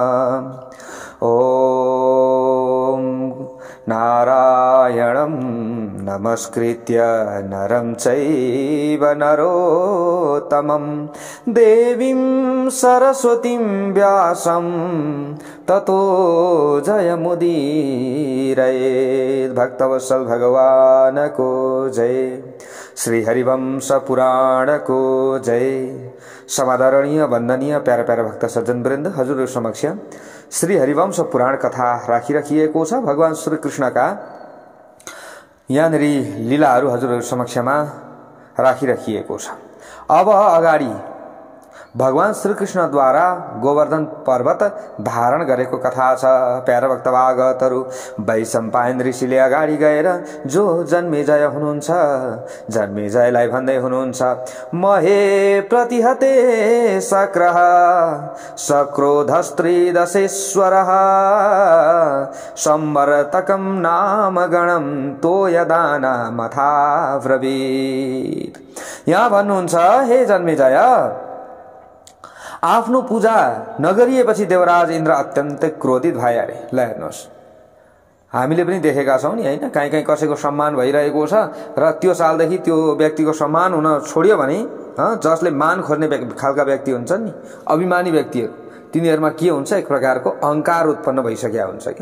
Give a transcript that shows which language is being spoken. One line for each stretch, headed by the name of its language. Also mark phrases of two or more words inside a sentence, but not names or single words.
Sanskrit: ओम नारायणं नमस्कृत्य नरं चैव नरोत्तमं देवीं सरस्वतीं व्यासं ततो जयमुदीरयेत्।
Nepali: भक्तवत्सल भगवान को जय। श्री हरिवंश पुराण को जय। समादरणीय वंदनीय प्यारा प्यारा भक्त सज्जन वृन्द, हजुरहरु समक्ष श्री हरिवंश पुराण कथा राखिराखिएको छ। भगवान श्री कृष्णका यहाँनेरि लीलाहरू हजुरहरु समक्षमा राखिराखिएको छ। अब अगाडि भगवान श्री कृष्णद्वारा गोवर्धन पर्वत धारण गरेको कथा छ। प्यारा भक्तभागतहरू, वैशम्पायन ऋषिले अगाडि गएर जो जन्मेजय हुनुहुन्छ, जन्मेजयलाई भन्दै हुनुहुन्छ,
Sanskrit: महे प्रतिहते शक्रः सक्रोधस्त्रिदशेश्वरः संवर्तकं नाम गणं तोयदानमथाब्रवीत्।
Nepali: यहाँ भन्नुहुन्छ, हे जन्मेजय, आफ्नो पूजा नगरिएपछि देवराज इन्द्र अत्यन्तै क्रोधित भए अरे। ल हेर्नुहोस्, हामीले पनि देखेका छौं नि हैन, कहीँ कहीँ कसैको सम्मान भइरहेको छ र त्यो सालदेखि त्यो व्यक्तिको सम्मान हुन छोड्यो भने जसले मान खोज्ने खालका व्यक्ति हुन्छन् नि, अभिमानी व्यक्तिहरू, तिनीहरूमा के हुन्छ, एक प्रकारको अहंकार उत्पन्न भइसकेको हुन्छ क्या।